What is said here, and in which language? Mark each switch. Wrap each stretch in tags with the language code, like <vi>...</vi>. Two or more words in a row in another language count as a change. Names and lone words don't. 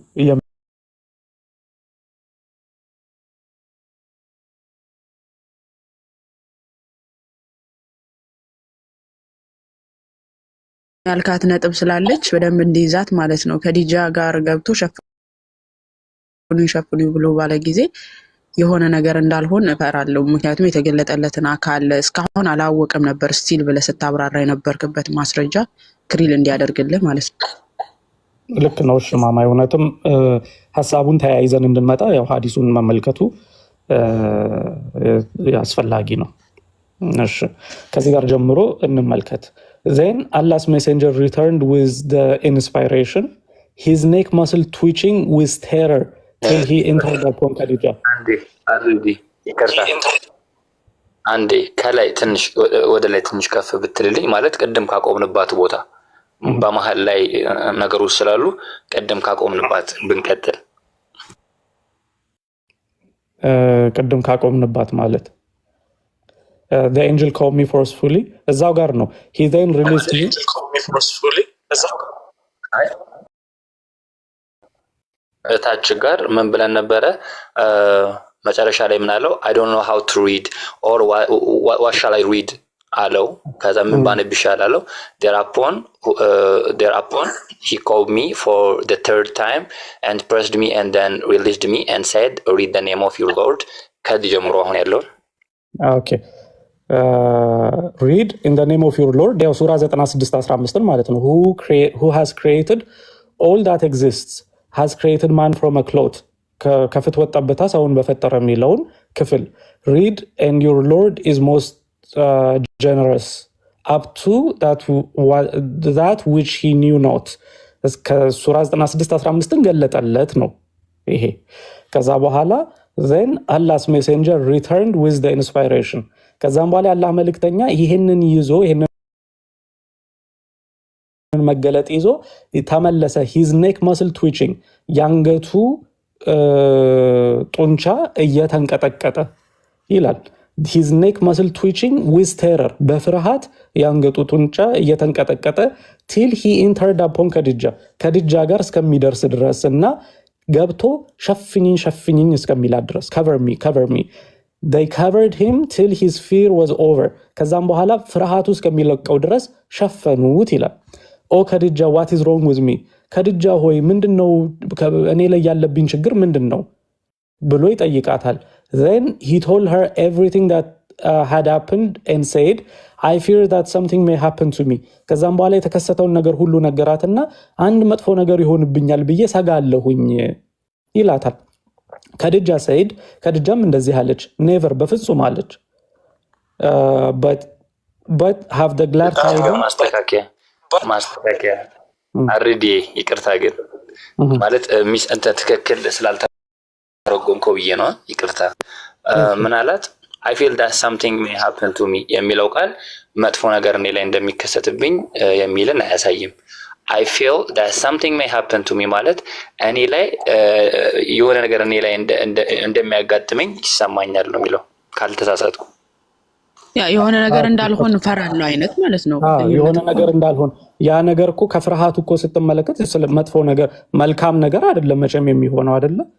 <am>ያልካት ነጥብ ስላለች በደንብ እንዲይዛት ማለት ነው ከዲጃ ጋር ገብቶ ሸፍኑ ብሎ ባለ ጊዜ የሆነ ነገር እንዳልሆነ እፈራለሁ ምክንያቱም የተገለጠለትን አካል እስካሁን አላወቀም ነበር ስቲል ብለህ ስታብራራ የነበርክበት ማስረጃ ክሪል እንዲያደርግልህ ማለት ነው ልክ ነው እሺ ማማ እውነትም ሐሳቡን ተያይዘን እንድንመጣ ያው ሐዲሱን መመልከቱ ያስፈልጋጊ ነው እሺ ከዚህ ጋር ጀምሮ እንመልከት</am> <en>then Allah's messenger returned with the inspiration his neck muscle twitching with terror till he entered upon Khadija</en> <am>አንዴ ከላይ ትንሽ ወደ ላይ ትንሽ ከፍ ብትልልኝ ማለት ቀደም ካቆምንባት ቦታ በመሃል ላይ ነገሮች ስላሉ ቀደም ካቆምንባት ብንቀጥል ቀደም ካቆምንባት ማለት</am> <en>the angel called me forcefully</en> <am>እዛው ጋር ነው</am> <en>he then released me እዛው</en> <am>ታች ጋር ምን ብለን ነበረ መጨረሻ ላይ ምን አለው</am> <en>I don't know how to read or what shall I read</en> <am>አለው ከዛ ምን ባነብ ይሻላል</am> <en>thereupon he called me for the third time and pressed me and then released me and said read the name of your Lord</en> <am>ከዚህ ጀምሮ አሁን ያለው</am> <en>okay read in the name of your Lord ያው ሱራ 96:15</en> <am>ማለት ነው</am> <en>who has created all that exists has created man from a cloth</en> <am>ከፍትወት ጠብታ ሰውን በፈጠረ የሚለውን ክፍል</am> <en>read and your Lord is most generous up to that which he knew not</en> <am>ከሱራ 96:15 ገለጠለት ነው ይሄ ከዛ በኋላ</am> <en>then Allah's messenger returned with the inspiration</en> <am>ከዛም በኋላ ያላህ መልእክተኛ ይሄንን ይዞ ይሄንን መገለጥ ይዞ ተመለሰ</am> <en>his neck muscle twitching</en> <am>ያንገቱ ጡንቻ እየተንቀጠቀጠ ይላል</am> <en>his neck muscle twitching with terror</en> <am>በፍርሃት ያንገቱ ጡንቻ እየተንቀጠቀጠ</am> <en>till he entered upon ከድጃ ጋር</en> <am>እስከሚደርስ ድረስ እና ገብቶ ሸፍኝኝ እስከሚላት ድረስ</am> <en>cover me they covered him till his fear was over</en> <am>ከዛም በኋላ ፍርሃቱ እስከሚለቀው ድረስ ሸፈኑት ይላል። ኦ ከድጃ</am> <en>what is wrong with me</en> <am>ከድጃ ሆይ ምንድነው እኔ ላይ ያለብኝ ችግር ምንድነው ብሎ ይጠይቃታል።</am> <en>then he told her everything that had happened and said I fear that something may happen to me</en> <am>ከዛም በኋላ የተከሰተውን ነገር ሁሉ ነገራትና አንድ መጥፎ ነገር ይሆንብኛል ብዬ ሰጋለሁኝ ይላታል። ከድጃም እንደዚህ አለች never በፍጹም አለች</am> <en>but have the glad tidings</en> <am>ማስተካከያ አርዲ ይቅርታ ግን ማለት ሚስ አንተ ትክክል ስላልተረጎምከው ብዬ ነው ይቅርታ ምን አላት</am> <en>I feel that something may happen to me</en> <am>የሚለው ቃል መጥፎ ነገር እኔ ላይ እንደሚከሰትብኝ የሚልን አያሳይም</am> <en>I feel that something may happen to me</en> <am>ማለት እኔ ላይ የሆነ ነገር እኔ ላይ እንደሚያጋጥመኝ ይሰማኛል ነው የሚለው ካልተሳሳትኩ ያ የሆነ ነገር እንዳልሆን ፈራለሁ አይነት ማለት ነው የሆነ ነገር እንዳልሆን ያ ነገር እኮ ከፍርሃቱ እኮ ስትመለከት መጥፎ ነገር መልካም ነገር አይደለም መቼም የሚሆነው አይደለ</am>